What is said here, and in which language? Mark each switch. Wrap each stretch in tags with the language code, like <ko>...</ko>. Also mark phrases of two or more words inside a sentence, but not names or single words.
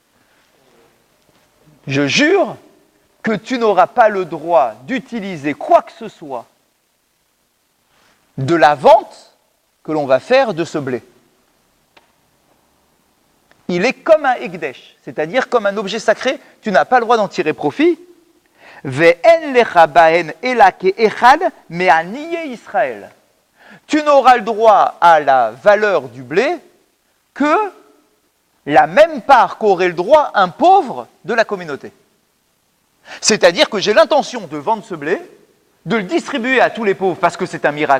<fr>Je jure que tu n'auras pas le droit d'utiliser quoi que ce soit de la vente que l'on va faire de ce blé. Il est comme un ekdesh, c'est-à-dire comme un objet sacré, tu n'as pas le droit d'en tirer profit.</fr> <he>ואין לך בהן אלא כאחד מעניי ישראל.</he> <fr>Tu n'auras le droit à la valeur du blé que la même part qu'aurait le droit un pauvre de la communauté. C'est-à-dire que j'ai l'intention de vendre ce blé, de le distribuer à tous les pauvres parce que c'est un miracle.</fr>